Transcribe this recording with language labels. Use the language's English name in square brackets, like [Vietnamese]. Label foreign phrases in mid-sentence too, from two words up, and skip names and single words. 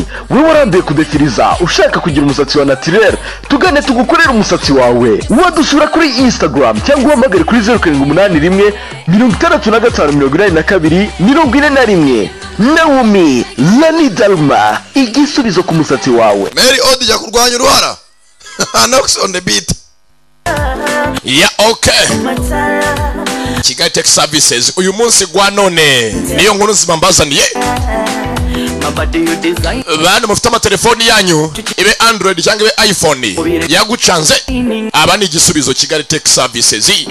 [Kinyarwanda] Wewe warambiye kudefiriza ushaka kugira umusatsi wa naturel, tugane tugukorera umusatsi wawe. Wadusura kuri Instagram cyangwa uhamagare kuri 0781 65 42 Naomi Lani Dalma, igisubizo ku musatsi wawe. Mary Odi ya kurwanya uruhara. [English] Nox on the beat. Yeah, okay. [Kinyarwanda] Kigali Tech Services uyu munsi gwa none niyo nkuru zibambazaniye. Bana mufite amatelefoni yanyu ibe Android cyangwa ibe iPhone yagucanze aba ni igisubizo Kigali Tech Services.